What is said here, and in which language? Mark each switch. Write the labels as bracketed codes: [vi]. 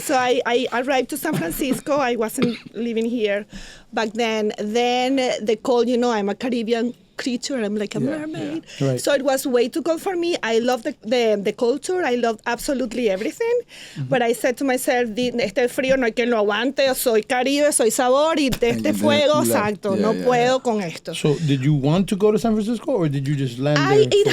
[en] So I arrived to San Francisco. I wasn't living here back then. Then they called, I'm a Caribbean creature. I'm like a mermaid. Yeah. Right. So it was way too cold for me. I love the culture. I love absolutely everything. But I said to myself, [es] este frío no hay quien lo aguante. Soy Caribe, soy sabor y de este fuego, exacto. No puedo con esto. [en] So did you want to go to San Francisco or did you just land there